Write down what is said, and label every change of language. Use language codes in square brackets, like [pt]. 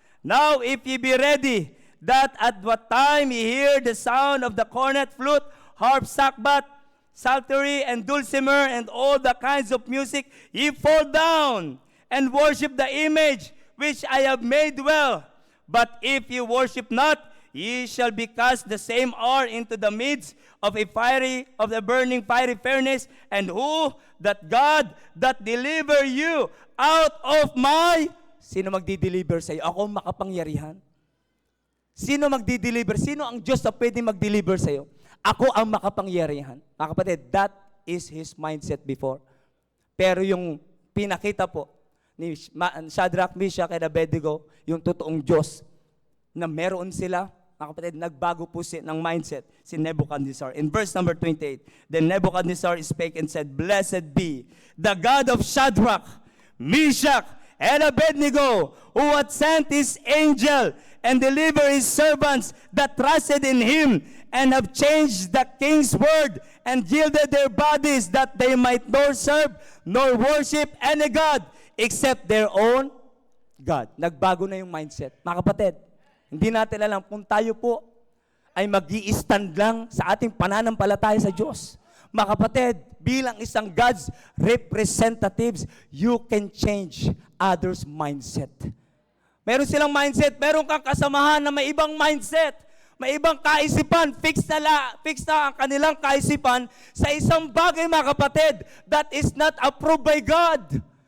[en] Now if ye be ready, that at what time ye hear the sound of the cornet, flute, harp, sackbut, psaltery, and dulcimer, and all the kinds of music, ye fall down and worship the image which I have made well. But if ye worship not, ye shall be cast the same hour into the midst of the burning fiery furnace. And who that God that deliver you out of my... [tl] Sino magdi-deliver sa iyo? Ako ang makapangyarihan. Sino magdi-deliver? Sino ang Diyos na pwede mag-deliver sa iyo? Ako ang makapangyarihan. Mga kapatid, [en] that is his mindset before. [tl] Pero yung pinakita po ni Shadrach, Meshach, and Abednego, yung totoong Diyos, na meron sila, mga kapatid, nagbago po ng mindset si Nebuchadnezzar. [en] In verse number 28, then Nebuchadnezzar spake and said, Blessed be the God of Shadrach, Meshach, and Abednego, who hath sent his angel and delivered his servants that trusted in him, and have changed the king's word, and yielded their bodies, that they might nor serve nor worship any God except their own God. [tl] Nagbago na yung mindset. Mga kapatid, hindi natin alam kung tayo po ay mag-i-stand lang sa ating pananampalataya sa Diyos. Mga kapatid, bilang isang [en] God's representatives, you can change others' mindset. [tl] Meron silang mindset, meron kang kasamahan na may ibang mindset, may ibang kaisipan, fix na ang kanilang kaisipan sa isang bagay, mga kapatid, [en] that is not approved by God.